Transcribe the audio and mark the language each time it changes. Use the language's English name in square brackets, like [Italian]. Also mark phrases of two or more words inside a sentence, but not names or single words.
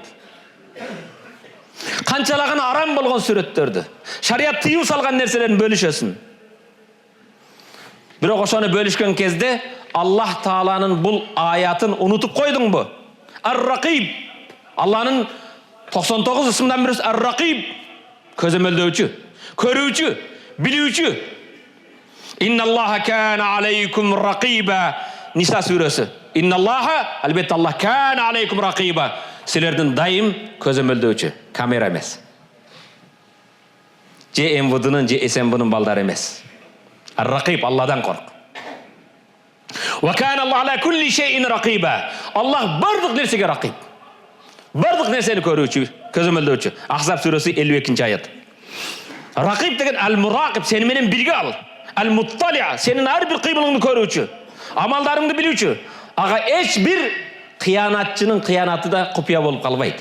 [Kyrgyz] Канчалаган арам болгон сүрөттөрдү, шарият тыюу салган нерселерин бөлүшөсүң. Бирок ошону бөлүшкөн кезде Аллах Тааланын бул аятын унутуп койдуңбу? Ар-Рақиб. Алланын 99 ысымдан бирisi Ар-Рақиб. Көзөмөлдөөчү, көрүүчү, билүүчү. [Arabic] إن الله كان عليكم رقيبا. [Kyrgyz] Ниса сүрөсү. [Arabic] Инналлаха, [Kyrgyz] албетте Аллах [Arabic] كان عليكم رقيبا. [Kyrgyz] Силердин дайым көзөмөлдөөчү, камера эмес. Же МВДнын, же СМБнын балдары эмес. Ар-Рақиб, Алладан корк. [Arabic] وكان الله على كل شيء رقيبا. [Kyrgyz] Аллах бардык нерсеге рақиб. Бардык нерсени көрүүчү, көзөмөлдөөчү. Ахзаб сүрөсү 52 аят. Рақиб деген ал-мурақиб, сени менен бирге ал. Ал-мутталиа, сенин ар бир кыймылыңды көрүүчү, амалдарыңды билүүчү. Ага эч бир кыянатчынын кыянаты да купуя болуп калбайт.